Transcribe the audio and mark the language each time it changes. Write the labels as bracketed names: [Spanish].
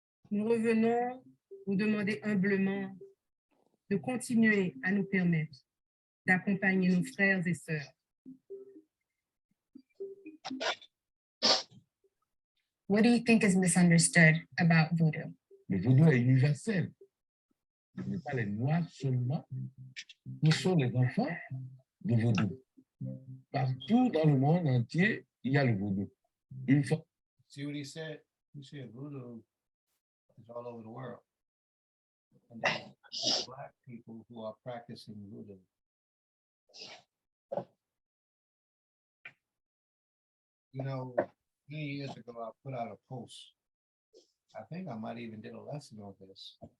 [French] nous revenons vous demander humblement de continuer à nous permettre d'accompagner nos frères et sœurs. [English] What do you think is misunderstood about voodoo? [French] Le vaudou est universel. Ce n'est pas les Noirs seulement. Nous sommes les enfants du vaudou. Partout dans le monde entier, il y a le vaudou. Une fois, [English] See what he said? He said voodoo is all over the world. And there's Black people who are practicing voodoo. You know, many years ago, I put out a post. I think I might even did a lesson on this.